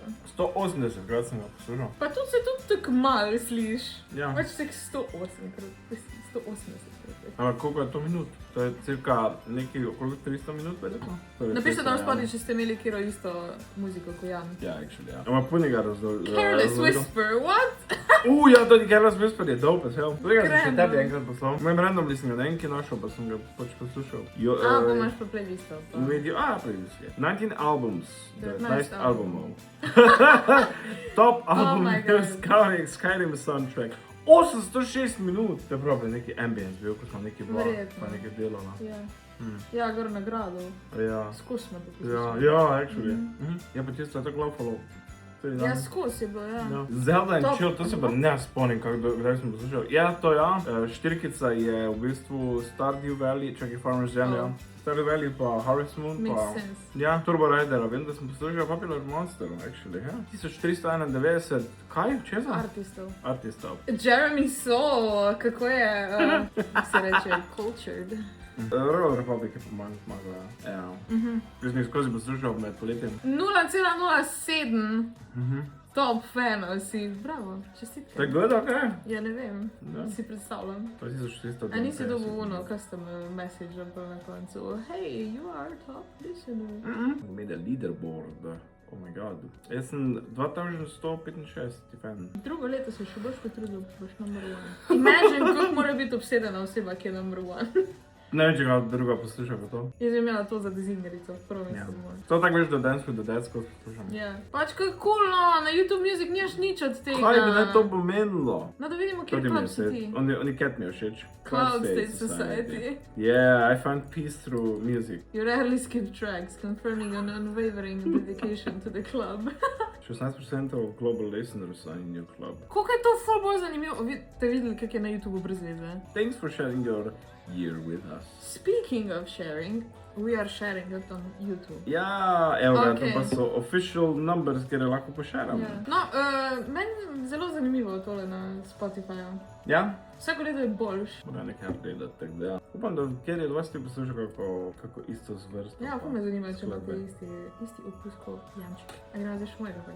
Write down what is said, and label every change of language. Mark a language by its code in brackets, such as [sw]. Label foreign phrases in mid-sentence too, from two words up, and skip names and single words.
[sl] 180krat sem ga poslušal. Pa tudi se tudi tako malo sliš. Ja. Več tak 180krat. Ampak koliko je to minut? To je cirka nekaj okoli 300 minut, verjetno? Napište tam spodaj, če ste imeli kjero isto muziko kot Jan. Ja, actually, ja. Ampak punega razloga. [en] Careless Whisper, what? [sl] Ja, to je Careless Whisper, je [en] dope as hell. [sl] Tega sem še tebi enkrat poslal. Mojem randomly sem ga na enki našel, pa sem ga pač poslušal. Pa imaš pa playlisto. Playlist je. 19 albums. 19 albumov. Top [en] Oh my album Skyrim soundtrack. [sl] 806 minut. To je pravi neki ambience bil, ko smo neki vlak, pa nekaj delali. Ja, gor na gradu. Ja. Skus smo to Ja, poslušali. ja, actually. Ja, pa tisto je tako laufalo. Ja, skus je bilo, ja. Zelda in Top. Chill, to se pa ne spomnim, kdaj sem poslušal. Ja, to ja. Štirkica je v bistvu Stardew Valley, čakaj Farmer's Jam, ja. Stardew Valley pa Harvest Moon pa... [en] Makes sense. [sl] Ja, Turbo Ridera, vem, da sem poslušal Popular Monster, actually, ja. 1491, kaj? Česa? Artistov. Jeremy So, kako je, se reče, cultured. Royal Republic je pomagala, ja. Jaz sem jih skozi poslušal med poletjem. 0,07 top fanov si, bravo, čestitke. To je good, okay? Ja, ne vem, Ja. si predstavljam. To je 1400. A nisi dobil ono [en] custom message [sl] na koncu, [en] hey, you are top listener. Made a leaderboard. Oh my god. [sl] Jaz sem 2165 fan. Drugo leto se še boš potrudil, boš [en] number one. [sl] Imagine, kako mora biti obsedena oseba, ki je [en] number one. [sl] Ne vem, če ga druga posluša kot to. Jaz bi imela to za dizajnerico, prvo mesto moj. To tako veš, da Dance with the Dead skozi poslušam. Ja. Pač kako cool, no, na YouTube Music nimaš nič od tega. Kaj bi naj to pomenilo? No, da vidimo, kje To ti mi klub je si ti. set. Oni cat mi je všeč. [en] Cloud State Society. Yeah, I found peace through music. You rarely skip tracks, confirming an unwavering dedication to the club. 16% global listeners are in your club. [sl] Koliko je to ful bolj zanimivo? Ste videli, kak je na YouTubeu brez veze? [en] Thanks for sharing your year with us. Speaking of sharing, we are sharing it on YouTube. [sl] Ja, evo ga, Okay. to pa so [en] official numbers, [sl] kjer lahko pošeramo. Ja. No, meni je zelo zanimivo tole na Spotifyju. Ja? Vsako leto je boljš. Moram nekaj gledati, tako da ja. Upam, da kjer je 20 poslušal kako isto zvrst. Ja, ful me zanima, če imate isti okus kot Janček. A gremo zdaj še mojega pa je.